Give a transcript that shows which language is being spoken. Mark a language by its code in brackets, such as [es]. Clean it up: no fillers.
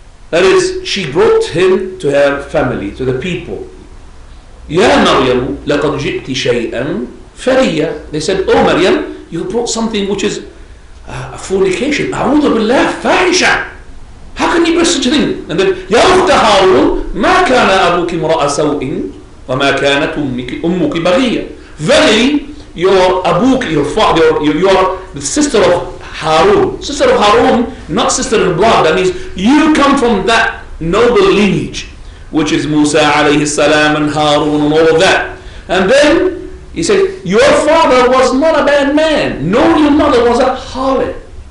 [en] That is, she brought him to her family, to the people. [ar] يَا مَرْيَمُ لَقَدْ جِئْتِ شَيْئًا فَرِيًّا. [en] They said, oh Maryam, you brought something which is a fornication. [ar] أعوذ بالله, فاحشة. [en] How can you bring such a thing? And then, [ar] يا أخت هارون ما كان أبوك امرأ سوء وما كانت أمك بغية. [en] Verily, your abuk, your father, you are the sister of Harun. Sister of Harun, not sister in blood. That means you come from that noble lineage, which is Musa alayhi salam and Harun and all of that. And then he said, your father was not a bad man, nor your mother was a harlot.